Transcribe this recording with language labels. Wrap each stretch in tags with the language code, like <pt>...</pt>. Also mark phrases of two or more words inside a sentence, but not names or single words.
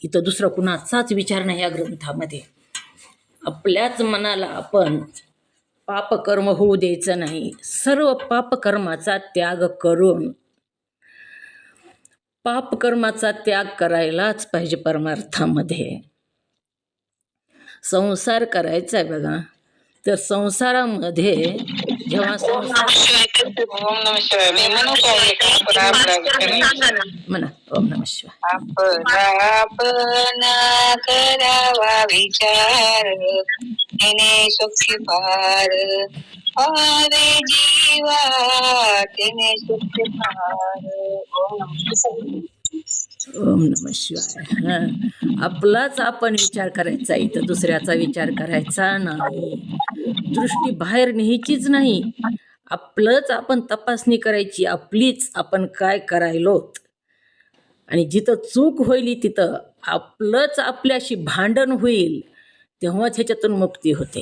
<mr>इथं दुसरं कुणाचाच विचार नाही या ग्रंथामध्ये. आपल्याच मनाला आपण पापकर्म होऊ द्यायचं नाही. सर्व पापकर्माचा त्याग करून, पापकर्माचा त्याग करायलाच पाहिजे. परमार्थामध्ये संसार करायचा आहे बघा, तर संसारामध्ये जेव्हा</mr> <sa>ओम नमः शिवाय.</sa> <mr>मी म्हणू का एक</mr> <sa>म्हणा ओम नमः शिवाय.</sa> <mr>आपण करावा विचार, तिने सुखी पार पावे जीवा, तिने सुखी पार.</mr> <sa>ओम नमः शिवाय.</sa> <mr>आपलाच आपण विचार करायचा, इथं दुसऱ्याचा विचार करायचा नाही. दृष्टी बाहेर न्यायचीच नाही. आपलंच आपण तपासणी करायची, आपलीच आपण काय करायलोत. आणि जिथं चूक होईल तिथं आपलंच आपल्याशी भांडण होईल, तेव्हाच ह्याच्यातून मुक्ती होते.</mr>